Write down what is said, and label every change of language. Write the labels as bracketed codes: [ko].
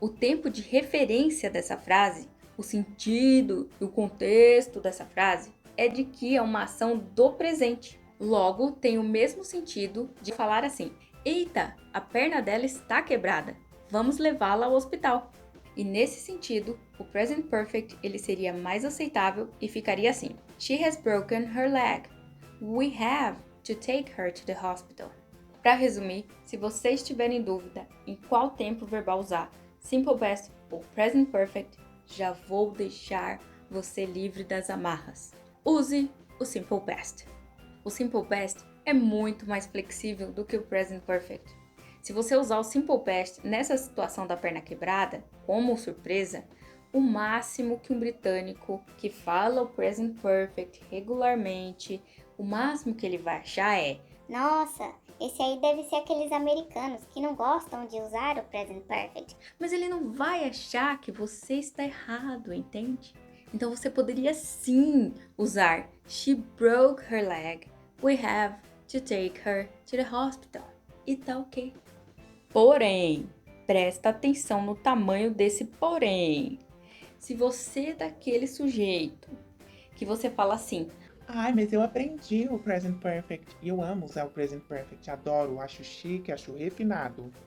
[pt] O tempo de referência dessa frase, o sentido e o contexto dessa frase é de que é uma ação do presente. Logo, tem o mesmo sentido de falar assim: eita, a perna dela está quebrada, vamos levá-la ao hospital. E nesse sentido, o present perfect ele seria mais aceitável e ficaria assim: [en] She has broken her leg. We have to take her to the hospital. [pt] Para resumir, se você estiver em dúvida em qual tempo verbal usar, simple past ou present perfect, já vou deixar você livre das amarras. Use o simple past. O simple past é muito mais flexível do que o present perfect. Se você usar o simple past nessa situação da perna quebrada, como surpresa, o máximo que um britânico que fala o present perfect regularmente, o máximo que ele vai achar é: Nossa, esse aí deve ser aqueles americanos que não gostam de usar o present perfect. mas ele não vai achar que você está errado, entende? Então você poderia sim usar [en] She broke her leg. We have to take her to the hospital. [pt] E tá ok. Porém, presta atenção no tamanho desse porém. Se você é daquele sujeito que você fala assim: Ai, mas eu aprendi o Present Perfect. E eu amo usar o Present Perfect. Adoro, acho chique, acho refinado.